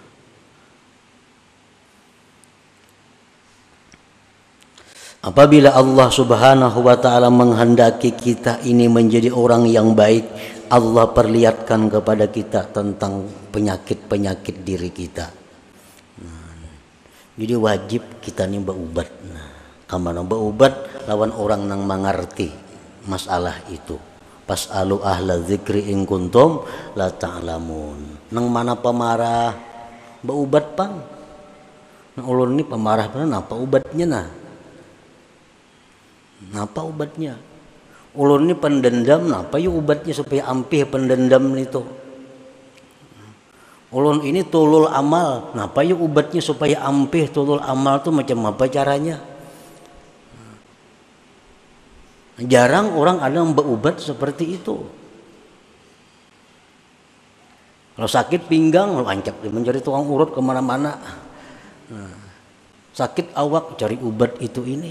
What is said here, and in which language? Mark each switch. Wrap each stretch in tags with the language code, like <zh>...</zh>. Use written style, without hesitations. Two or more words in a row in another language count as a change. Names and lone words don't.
<id>Apabila Allah</id> <ar>سبحانه وتعالى</ar> <id>menghendaki kita ini menjadi orang yang baik, Allah perlihatkan kepada kita tentang penyakit diri kita. Jadi wajib kita nih berubat.</id> <bjn>Kamana berubat lawan orang yang mengerti masalah itu.</bjn> <ar>فاسألوا أهل الذكر إن كنتم لا تعلمون.</ar> <bjn>Nang mana pemarah berubat pang. Nah, ulun ini pemarah pang napa ubatnya nah? Napa ubatnya? Ulun ini pendendam napa yuk ubatnya supaya ampih pendendam itu? Ulun ini tulul amal, napa yuk ubatnya supaya ampih tulul amal tuh macam apa caranya?</bjn> <id>Jarang orang ada yang berubat seperti itu. Kalau sakit pinggang, lancap mencari tukang urut kemana-mana. Sakit awak cari obat itu ini.</id>